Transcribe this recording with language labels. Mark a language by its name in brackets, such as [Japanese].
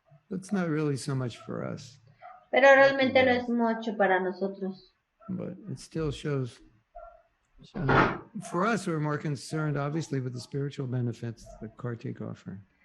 [English] That's not really so much for us. [Spanish] Pero realmente no es mucho para nosotros. [English] But it still shows. For us, we're more concerned, obviously, with the spiritual benefits that Kartika offer.